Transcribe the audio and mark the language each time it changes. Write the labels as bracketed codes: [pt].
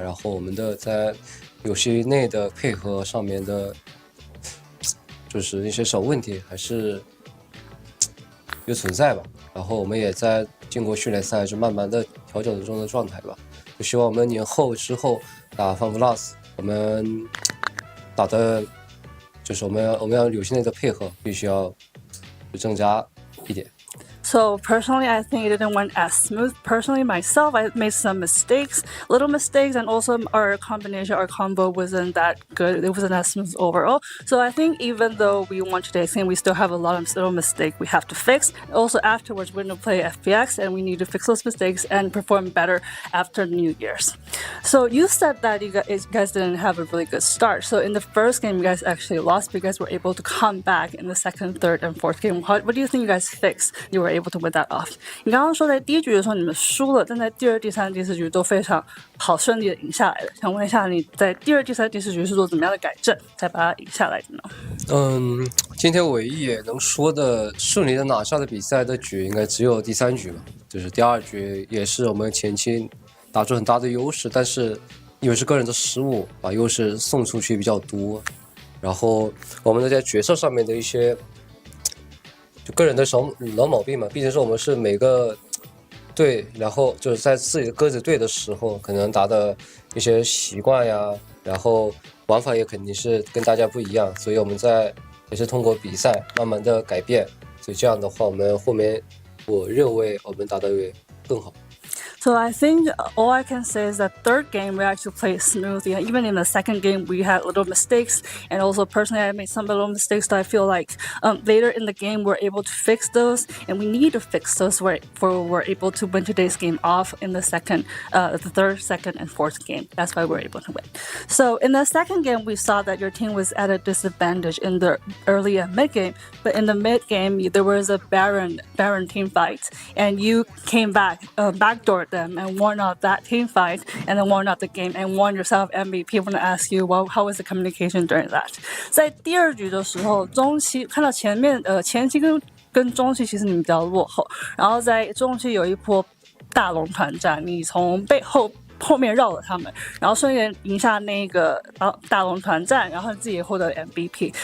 [zh] 然后我们的在游戏内的配合上面的，就是一些小问题还是有存在吧。然后我们也在经过训练赛就慢慢的调整中的状态吧。就希望我们年后之后打FPX，我们打的。就是我们要游戏内的配合必须要增加一点。 [en] So personally, I think it didn't went as smooth. Personally, myself, I made some mistakes, little mistakes, and also our combo wasn't that good. It wasn't that smooth overall. So I think even though we won today's game, we still have a lot of little mistakes we have to fix. Also afterwards, we're going to play FPX, and we need to fix those mistakes and perform better after New Year's. So you said that you guys didn't have a really good start. So in the first game, you guys actually lost, but you guys were able to come back in the second, third, and fourth game. What do you think you guys fixed? You were able to win that off. [zh] 你刚刚说在第一局的时候你们输了，但在第二、第三、第四局都非常好顺利的赢下来了。想问一下你在第二、第三、第四局是做怎么样的改正才把它赢下来的呢？今天唯一也能说的顺利的拿下的比赛的局应该只有第三局了，就是第二局也是我们前期打出很大的优势，但是因为是个人的失误把优势送出去比较多，然后我们在决策上面的一些就个人的老毛病嘛，毕竟是我们是每个队，然后就是在自己的各自队的时候，可能打的一些习惯呀，然后玩法也肯定是跟大家不一样，所以我们也是通过比赛慢慢的改变，所以这样的话，我们后面我认为我们打得会更好。 [en] So I think all I can say is that third game we actually played smoothly. And even in the second game we had little mistakes, and also personally I made some little mistakes that I feel like later in the game we're able to fix those, and we need to fix those for we're able to win today's game off in the third, second, and fourth game. That's why we're able to win. So in the second game we saw that your team was at a disadvantage in the early and mid game, but in the mid game there was a Baron team fight, and you came back, backdoored them and won out that team fight, and then won out the game and won yourself MVP. I want to ask you, how was the communication during that? [zh] 在第二局的时候，中期看到前期跟中期其实你们比较落后，然后在中期有一波大龙团战，你从后面绕了他们，然后顺利赢下那个大龙团战，然后自己也获得 MVP。